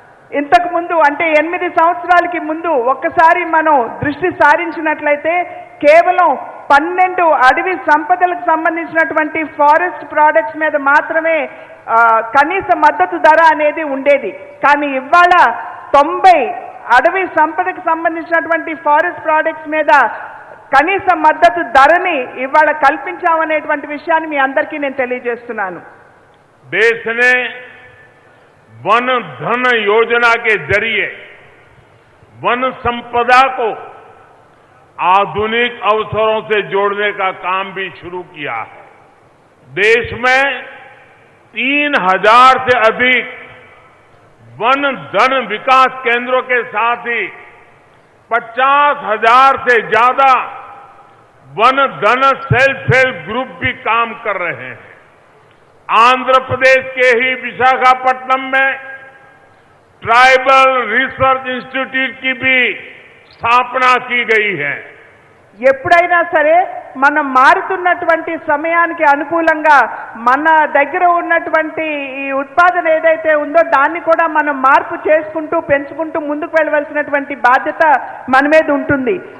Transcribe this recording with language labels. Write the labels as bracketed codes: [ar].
[te] ఇంతకు ముందు అంటే 8 సంవత్సరాలకి ముందు ఒక్కసారి మనం దృష్టి సారించినట్లయితే కేవలం 12 అడవి సంపదలకు సంబంధించినటువంటి [en] forest products [te] మీద మాత్రమే కనీస మద్దతు ధర అనేది ఉండేది। కానీ ఇవాళ 90 అడవి సంపదకు సంబంధించినటువంటి [en] forest products [te] మీద కనీస మద్దతు ధరని ఇవాళ కల్పించామనేటువంటి విషయాన్ని మీ అందరికీ నేను తెలియజేస్తున్నాను। [hi] देश ने वन धन योजना के जरिए वन संपदा को आधुनिक अवसरों से जोड़ने का काम भी शुरू किया है। देश में 3000 से अधिक वन धन विकास केंद्रों के साथ ही 50,000 से ज्यादा वन धन [en] self help group [hi] भी काम कर रहे हैं। आंध्र प्रदेश के ही विशाखापट्टनम में ट्राइबल रिसर्च इंस्टीट्यूट की भी स्थापना की गई है। [te] ఎప్పుడైనా సరే మనం మారుతున్నటువంటి సమయానికి అనుకూలంగా మన దగ్గర ఉన్నటువంటి ఈ ఉత్పాదన ఏదైతే ఉందో దాన్ని కూడా మనం మార్పు చేసుకుంటూ పెంచుకుంటూ ముందుకు వెళ్ళవలసినటువంటి బాధ్యత మన మీద ఉంటుంది।